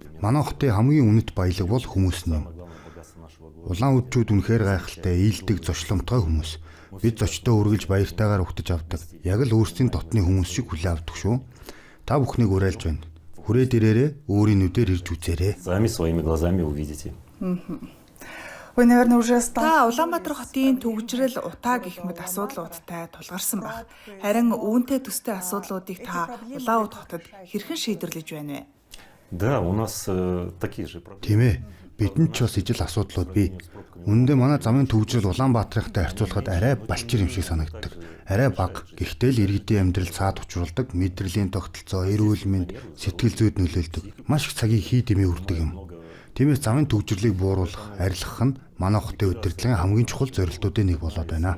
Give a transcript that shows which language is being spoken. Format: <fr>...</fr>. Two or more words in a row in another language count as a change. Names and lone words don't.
<mn>Манай хотын хамгийн үнэт баялаг бол хүмүүс юм. Улаан удчууд үнэхээр гайхалтай, ийдэг, зочломтой хүмүүс. Бид зочдоо үргэлж баяртайгаар өгтөж авдаг. Яг л өөрсдийн дотны хүмүүс шиг хүлээн авдаг шүү. Та бүхнийг уриалж байна. Хүрээд ирээрээ, өөрийн нүдээр ирж үзээрэй.</mn> <ru>Сами своими глазами увидите. Вы, наверное, уже</ru> <mn>Та Улаанбаатар хотын төвөгжрөл утаа гэх мэт асуудлуудтай тулгарсан баг. Харин үүнтэй төстэй асуудлуудыг та Улаан уд хотод хэрхэн шийдэрлэж байна вэ?</mn> <ru>Да, у нас такие же проблемы.</ru> <mn>Тийм ээ. Бидэнд ч бас ижил асуудлууд бий. Үүндээ манай замын төвөгжрөл Улаанбаатартай харьцуулахад арай балчир юм шиг санагддаг. Арай бага. Гэхдээ л иргэдийн амьдрал цаад учруулдаг, мэдрэлийн тогтолцоо, эрүүл мэнд, сэтгэл зүйд нөлөөлдөг. Маш их цагийг хий дэмий үрдэг юм. Тиймээс замын төвөгжрлийг бууруулах, арилгах нь манай хотын удирдлагын хамгийн чухал зорилтуудын нэг болоод байна.</mn>